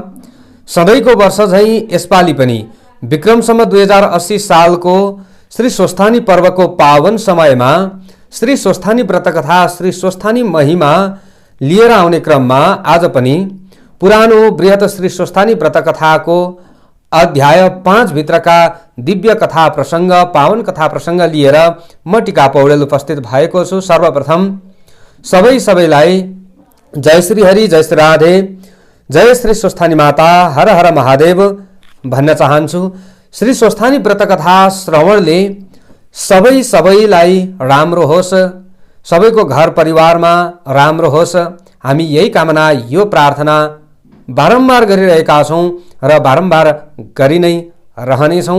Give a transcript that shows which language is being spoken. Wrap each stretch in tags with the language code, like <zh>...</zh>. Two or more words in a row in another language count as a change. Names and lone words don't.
<ne>सधैँको वर्ष झैं यसपालि पनि विक्रम सम्वत 2080 सालको श्री स्वस्थानी पर्वको पावन समयमा श्री स्वस्थानी व्रतकथा श्री स्वस्थानी महिमा लिएर आउने क्रममा आज पनि पुरानो बृहत श्री स्वस्थानी व्रतकथाको अध्याय 5 भित्रका दिव्य कथा प्रसंग पावन कथा प्रसंग लिएर म टिका पौडेल उपस्थित भएको छु। सर्वप्रथम सबैलाई जय श्री हरि, जय श्री राधे, जय श्री स्वस्थानी माता, हर हर महादेव भन्न चाहन्छु। श्री स्वस्थानी व्रतकथा श्रवणले सबैलाई राम्रो होस्, सबैको घर परिवारमा राम्रो होस्, हामी यही कामना यो प्रार्थना बारम्बार गरिरहेका छौं र बारम्बार गरि नै रहनेछौं।</ne>